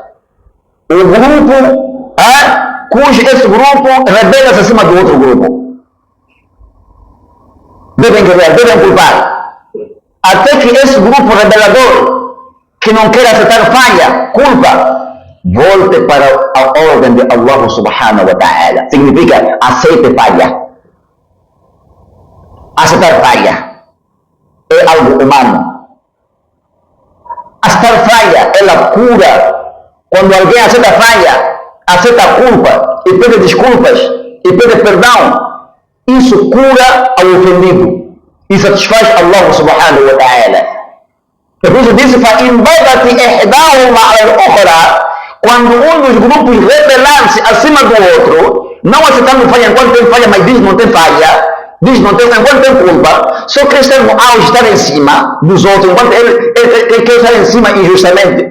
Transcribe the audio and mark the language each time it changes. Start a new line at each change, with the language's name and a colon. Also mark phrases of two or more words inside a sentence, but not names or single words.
Portuguese: O grupo, esse grupo rebela-se acima do outro grupo. Devem guerrear, devem culpar, até que esse grupo rebelador, que não quer aceitar falha, culpa, volte para a ordem de
Arabic: الله سبحانه وتعالى.
Portuguese: Significa aceite falha. Aceitar falha é algo humano. Aceitar falha, ela cura. Quando alguém aceita falha, aceita a culpa e pede desculpas e pede perdão, isso cura ao ofendido e satisfaz
Arabic: الله سبحانه وتعالى.
Portuguese: É por isso disse, quando um dos grupos rebelar-se acima do outro, não aceitando falha enquanto tem falha, mas diz não tem falha, diz não tem, enquanto tem culpa, só quer estar no auge, estar em cima dos outros, enquanto ele quer estar em cima injustamente.